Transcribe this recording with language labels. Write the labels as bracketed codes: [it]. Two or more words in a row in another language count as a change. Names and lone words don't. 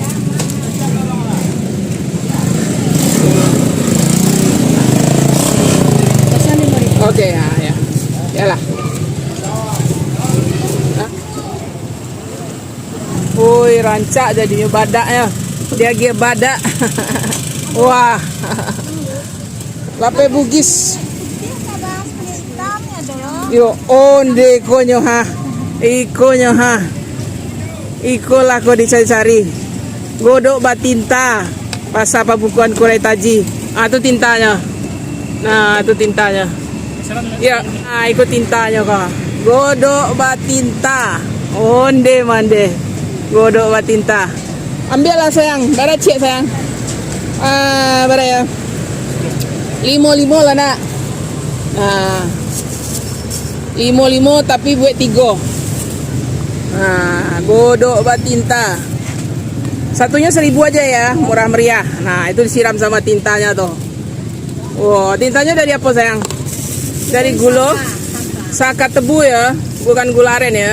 [id] Oke ya, ya. Yalah. [min] Woi, rancak jadinya badak ya. [id] Dia gear badak. Wah. Lape Bugis. [min] Yo onde konyo ha. Ikonyo ha. Iko lah kau dicari-cari. Godok batinta. Pasar Pabukuan Kurai Taji. Ah, [id] itu tintanya. Nah, itu tintanya. Ya, nah, ikut tintanya kak. [min] Godok batinta. Onde mande. Godok batinta. Ambil lah sayang. Bara cek sayang. Bara ya. Limo lah nak. Nah, limo tapi buat 3. Nah, godok batinta. [id] Satunya 1.000 aja ya, murah meriah. Nah, itu disiram sama tintanya tuh. Wow, tintanya dari apa sayang? Dari gula saka tebu ya, bukan gula aren ya.